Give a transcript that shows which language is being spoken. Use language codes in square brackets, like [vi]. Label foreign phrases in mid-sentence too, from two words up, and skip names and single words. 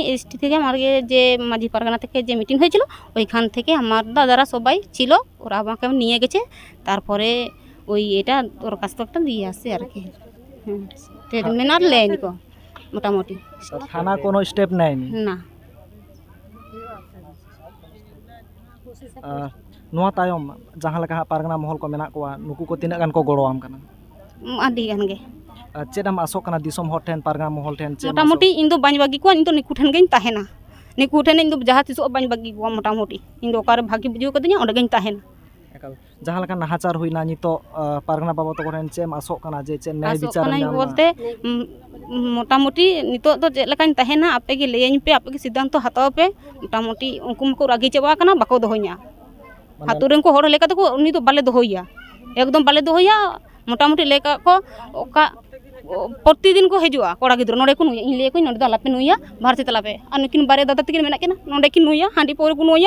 [bn] এসটি থেকে আমার যে মাঝি পারগানা থেকে যে মিটিং হয়েছিল ওইখান থেকে আমার দাদারা সবাই ছিল, ওরা আমাকে নিয়ে গেছে। তারপরে ওই এটা ওর কাছ থেকে একটা দিয়ে আসছে আর কি। ট্রিটমেন্ট আর লেয়নি কো মোটামুটি। থানা কোনো স্টেপ নেয়নি? না। [sat] ᱱᱚᱣᱟ ᱛᱟᱭᱚᱢ ᱡᱟᱦᱟᱸ ᱞᱮᱠᱟ ᱯᱟᱨᱜᱟᱱᱟ ᱢᱚᱦᱚᱞ ᱠᱚ ᱢᱮᱱᱟᱜ ᱠᱚᱣᱟ ᱱᱩᱠᱩ ᱠᱚ ᱛᱤᱱᱟᱹᱜ ᱜᱟᱱ ᱠᱚ ᱜᱚᱲᱚᱣᱟᱢ ᱠᱟᱱᱟ? ᱟᱹᱰᱤ ᱜᱟᱱ ᱜᱮ। ᱪᱮᱫ ᱮᱢ ᱟᱥᱚᱜ ᱠᱟᱱᱟ ᱫᱤᱥᱚᱢ ᱦᱚᱲ ᱴᱷᱮᱱ, ᱯᱟᱨᱜᱟᱱᱟ ᱢᱚᱦᱚᱞ ᱴᱷᱮᱱ? মোটামুটি ᱤᱧ ᱫᱚ ᱵᱟᱹᱧ ᱵᱟᱹᱜᱤ ᱠᱚᱣᱟ, ᱤᱧ ᱫᱚ ᱱᱩᱠᱩ ᱴᱷᱮᱱ ᱜᱤᱧ ᱛᱟᱦᱮᱱᱟ। ᱱᱩᱠᱩ ᱴᱷᱮᱱ ᱤᱧ ᱫᱚ ᱡᱟᱦᱟᱸ ᱛᱤᱥᱚᱜ ᱵᱟᱹᱧ ᱵᱟᱹᱜᱤ ᱠᱚᱣᱟ। মোটামুটি ᱤᱧ ᱫᱚ ᱚᱠᱟᱨᱮ ᱵᱷᱟᱜᱤ ᱵᱩᱡᱷᱟᱹᱣ ᱠᱟᱫᱤᱧᱟ ᱚᱸᱰᱮ ᱜᱤᱧ ᱛᱟᱦᱮᱱᱟ। ᱡᱟᱦᱟᱸ ᱞᱮᱠᱟ ᱱᱟᱦᱟᱪᱟᱨ ᱦᱩᱭᱱᱟ ᱱᱤᱛᱚᱜ ᱯᱟᱨᱜᱟᱱᱟ ᱵᱟᱵᱟ ᱛᱟᱠᱚ ᱴᱷᱮᱱ ᱪᱮᱫ ᱮᱢ ᱟᱥᱚᱜ ᱠᱟᱱᱟ ᱡᱮ ᱪᱮᱫ ᱱᱮᱭ ᱵᱤᱪᱟᱨ ᱧᱟᱢ [bn] বলতে মোটামুটি [sat] নিতোগ ᱫᱚ ᱪᱮᱫ ᱞᱮᱠᱟᱧ ᱛᱟᱦᱮᱱᱟ ᱟᱯᱮ ᱜᱮ ᱞᱟᱹᱭᱟᱹᱧ ᱯᱮ, ᱟᱯᱮ ᱜᱮ ᱥᱤᱫᱽᱫᱷᱟᱱᱛᱚ ᱦᱟᱛᱟᱣ ᱯᱮ। মোটামুটি ᱩᱱᱠᱩ ᱢᱟᱠᱚ ᱨᱟᱹᱜᱤ ᱪᱟᱵᱟ ᱟᱠᱟᱱᱟ, ᱵᱟᱠᱚ ᱫᱚᱦᱚᱧᱟ। ᱟᱛᱳ ᱨᱮᱱ ᱠᱚ ᱦᱚᱲ ᱞᱮᱠᱟ ᱛᱮᱠᱚ ᱩᱱᱤ ᱫᱚ ᱵᱟᱞᱮ ᱫᱚᱦᱚᱭᱟ, ᱮᱠᱫᱚᱢ ᱵᱟᱞᱮ ᱫᱚᱦᱚᱭᱟ। মোটামুটি ᱞᱟᱹᱭ ᱠᱟᱜ ᱠᱚ ᱚᱠᱟ প্রতিদিন ᱠᱚ ᱦᱤᱡᱩᱜᱼᱟ ᱠᱚᱲᱟ ᱜᱤᱫᱽᱨᱟᱹ ᱱᱚᱰᱮ ᱠᱚ ᱱᱩᱭᱟ। ᱤᱧ ᱞᱟᱹᱭ ᱟᱠᱚᱧ ᱱᱚᱰᱮ ᱫᱚ ᱟᱞᱚᱯᱮ ᱱᱩᱭᱟ, ᱵᱟᱦᱨᱮ ᱪᱟᱞᱟᱜ ᱯᱮ। ᱟᱨ ᱱᱩᱠᱤᱱ ᱵᱟᱨᱭᱟ ᱫᱟᱫᱟ ᱛᱟᱹᱠᱤᱱ ᱢᱮᱱᱟᱜ ᱠᱤᱱᱟ, ᱱᱚᱰᱮ ᱠᱤᱱ ᱱᱩᱭᱟ, ᱦᱟᱺᱰᱤ ᱯᱟᱹᱣᱨᱟᱹ ᱠᱚ ᱱᱩᱭᱟ।